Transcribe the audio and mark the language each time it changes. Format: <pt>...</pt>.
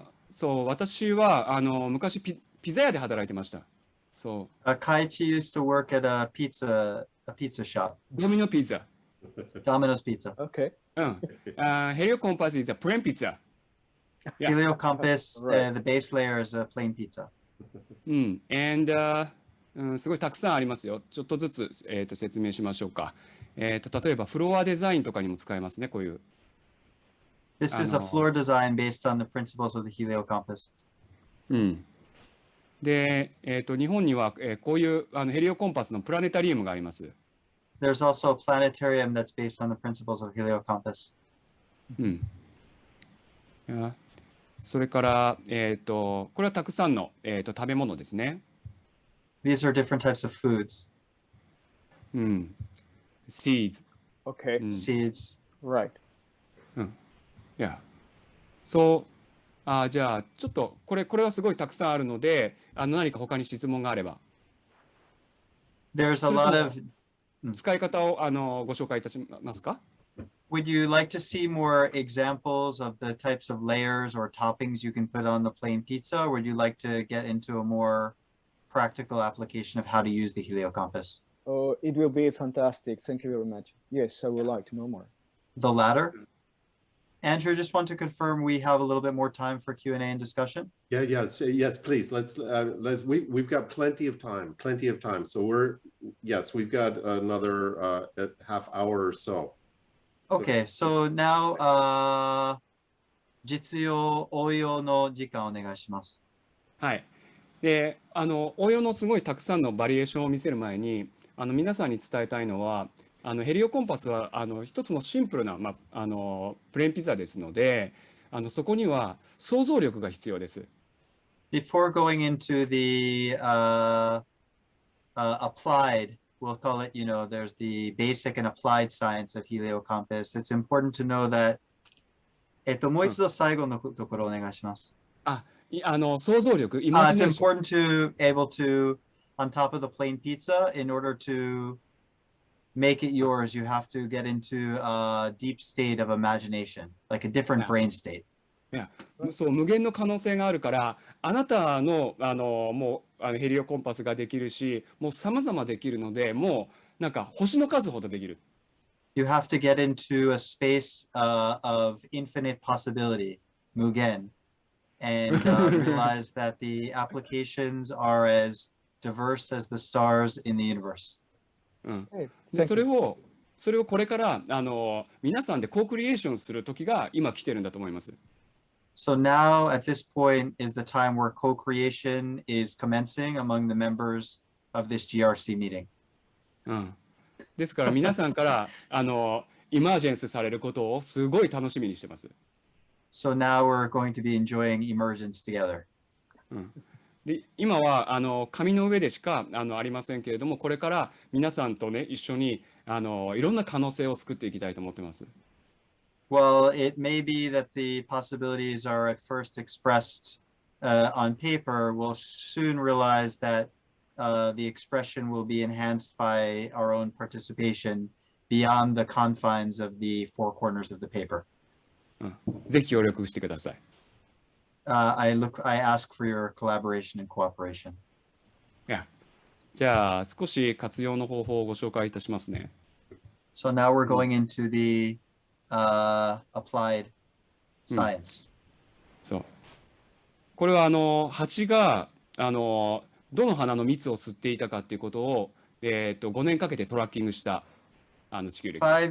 <ja>So 私は昔ピザ屋で働いてました。</ja> <en>So Kaichi used to work at a pizza shop. Domino pizza. Domino's Pizza. Okay. Heliocompass is a plain pizza. Yeah. Heliocompass, Right. the base layer is a plain pizza.</en> <ja>And すごいたくさんありますよ。ちょっとずつ、説明しましょうか。例えばフロアデザインとかにも使えますね、こういう。</ja> <en>This is a floor design based on the principles of the Heliocompass.</en> <ja>で、日本には、こういうヘリオコンパスのプラネタリウムがあります。</ja> <en>There's also a planetarium that's based on the principles of Heliocompass.</en> <ja>それから、これはたくさんの、食べ物ですね。</ja> <en>These are different types of foods. Seeds. Okay. Seeds. Right. Yeah.</en> <ja>じゃあちょっとこれはすごいたくさんあるので、何か他に質問があれば。</ja> <en>There's a lot of</en> <ja>使い方をご紹介いたしますか？</ja> <en>Would you like to see more examples of the types of layers or toppings you can put on the plain pizza, or would you like to get into a more practical application of how to use the Heliocompass? Oh, it will be fantastic. Thank you very much. Yes, I would like to know more. The latter? Andrew, just want to confirm we have a little bit more time for Q&A and discussion. Yes, please. We've got plenty of time. So we've got another half hour or so. Okay, so now</en> <ja>実用応用の時間お願いします。はい。で、応用のすごいたくさんのバリエーションを見せる前に、皆さんに伝えたいのは、ヘリオコンパスは一つのシンプルな、プレーンピザですので、そこには想像力が必要です。</ja> <en>Before going into the applied, we'll call it, there's the basic and applied science of Heliocompass. It's important to know that,</en> <ja>もう一度最後のところお願いします。想像力、</ja> <en>It's important to able to, on top of the plain pizza, in order to make it yours, you have to get into a deep state of imagination, like a different brain state.</en> <ja>そう、無限の可能性があるから、あなたの、もうヘリオコンパスができるし、もう様々できるので、もうなんか星の数ほどできる。</ja> <en>You have to get into a space of infinite possibility, mugen, and realize that the applications are as diverse as the stars in the universe.</en> <ja>でそれをそれをこれから皆さんでコークリエーションする時が今来てるんだと思います。</ja> <en>So now at this point is the time where co-creation is commencing among the members of this GRC meeting.</en> <ja>ですから皆さんからイマージェンスされることをすごい楽しみにしてます。</ja> <en>So now we're going to be enjoying emergence together.</en> <ja>で今は紙の上でしかありませんけれども、これから皆さんとね一緒にいろんな可能性を作っていきたいと思ってます。</ja> <en>Well, it may be that the possibilities are at first expressed on paper. We'll soon realize that the expression will be enhanced by our own participation beyond the confines of the four corners of the paper.</en> <ja>ぜひ協力してください。</ja> <en>I ask for your collaboration and cooperation.</en> <ja>じゃあ少し活用の方法をご紹介いたしますね。</ja> <en>So now we're going into the applied science.</en> <ja>そう。これは蜂がどの花の蜜を吸っていたかっていうことを5年かけてトラッキングした地球歴です。</ja>